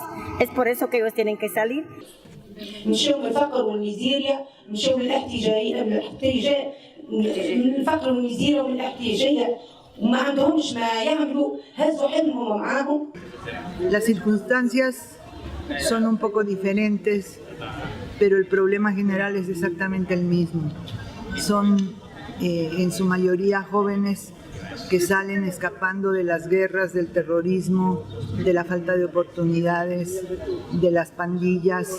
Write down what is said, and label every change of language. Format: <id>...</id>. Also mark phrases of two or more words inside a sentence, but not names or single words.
<es>Es por eso que ellos tienen que salir.</es> <ar>مشاو من الفقر والميزيريا، مشاو من الفقر والميزيريا ومن الاحتياجية وما عندهمش ما يعملوا، هزوا حلمهم معاهم.</ar> <es>Las circunstancias son un poco diferentes, pero el problema general es exactamente el mismo. Son en su mayoría jóvenes que salen escapando de las guerras, del terrorismo, de la falta de oportunidades, de las pandillas.</es>